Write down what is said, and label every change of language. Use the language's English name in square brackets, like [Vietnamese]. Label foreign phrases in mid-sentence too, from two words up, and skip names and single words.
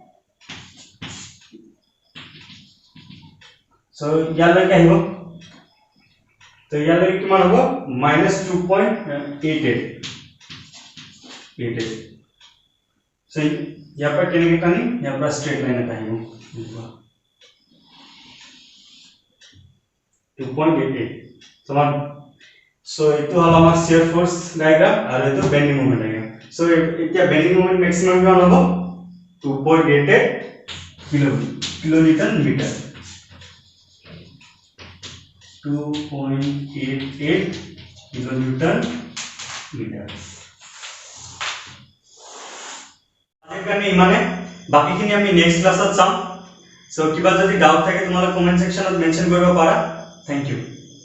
[Assamese] So ইয়ালৈকে আহিব তো ইয়ালৈকে কিমান হ'ব -2.88 so ইয়াৰ পৰা কেনেকৈ টানি ইয়াৰ পৰা স্ট্ৰেট লাইন এটা আহিব 2.88 so এইটো হল আমাৰ [English] shear force diagram [Assamese] আৰু এইটো [English] bending moment diagram [Assamese] so এতিয়া [English] bending moment maximum [Assamese] কিমান হ'ব 2.88 [English] kilonewton meter [Assamese] 2.88 [English] kilonewton meter [Assamese] আজিৰ কাৰণে ইমানে বাকিখিনি আমি [English] next classত [Assamese] চাম সো কিবা যদি ডাউট থাকে তোমালোকে [English] comment sectionত mention [Assamese] কৰিব পাৰা [English] thank you